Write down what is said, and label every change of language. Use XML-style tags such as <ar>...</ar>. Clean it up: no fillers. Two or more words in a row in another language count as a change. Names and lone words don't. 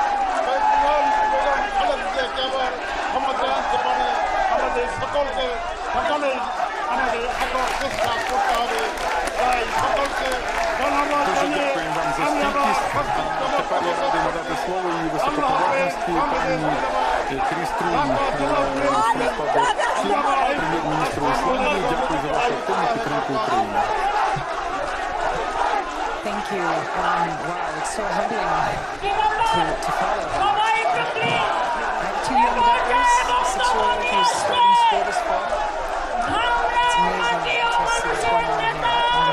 <bn>কেবল ক্ষমতায় আনতে পারি, আমাদের সকলকে সকলের আমাদের একক চেষ্টা করতে হবে। তাই সকলকে ধন্যবাদ জানিয়ে আমি আমার</bn> <uk>Тепер я радий надати слово її високоповажності пані Кріструн, прем'єр-міністру Ісландії. Дякую за вашу активну підтримку України.</uk> <en>Thank you. Wow, it's so humbling to follow. I have two young daughters, a 6-year-old who's starting school this fall. It's amazing to see what's going on here.</en>